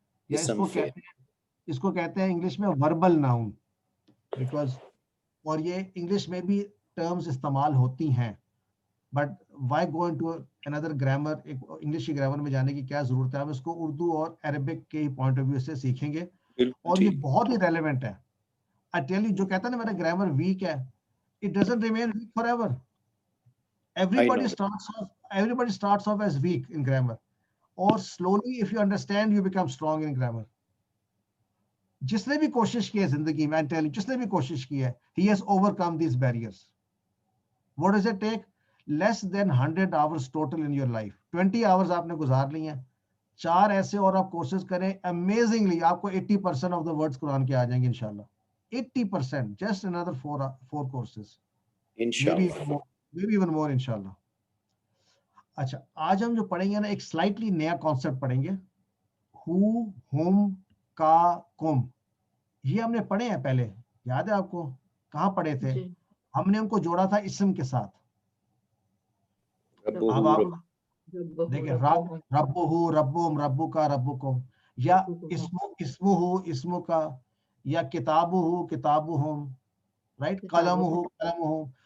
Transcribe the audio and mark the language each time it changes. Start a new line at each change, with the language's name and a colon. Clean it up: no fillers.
Hindi: या इसको कहते हैं इंग्लिश में वर्बल नाउन, बिकॉज, और ये इंग्लिश में भी टर्म्स इस्तेमाल होती हैं,
English: but why go into another grammar,
Hindi: English की ग्रामर में जाने की क्या जरूरत है? हम इसको उर्दू और अरबिक के पॉइंट ऑफ व्यू से सीखेंगे, और ये बहुत ही रेलेवेंट है।
English: I tell you,
Hindi: जो कहता है ना मेरा ग्रामर वीक है,
English: It doesn't remain weak forever. everybody starts off as weak in grammar, or slowly if you understand you become strong in grammar.
Hindi: जिसने भी कोशिश की है जिंदगी में, जिसने भी कोशिश की है,
English: he has overcome these barriers. What does it take? Less than 100 hours total in your life.
Hindi: 20 hours आपने गुजार ली हैं, 4 ऐसे और आप कोर्सेज करें, amazingly आपको
English: 80% of the words
Hindi: कुरान के आ जाएंगे इंशाल्लाह।
English: 80%, just another 4 courses, maybe even more इंशाल्लाह।
Hindi: अच्छा, आज हम जो पढ़ेंगे ना, एक स्लाइटली नया कॉन्सेप्ट पढ़ेंगे, हु, हुम, का, कुम। ये हमने पढ़े हैं पहले, याद है आपको? कहाँ पढ़े थे? हमने उनको जोड़ा था इसम के साथ। अब आप देखिए, रब्बुहु, रब्बुम, रब्बुका, रब्बुकुम, या इस्मुहु, इस्मुका, या किताबुहु, किताबुहुम, राइट, कलमुहु, कलमुहुम।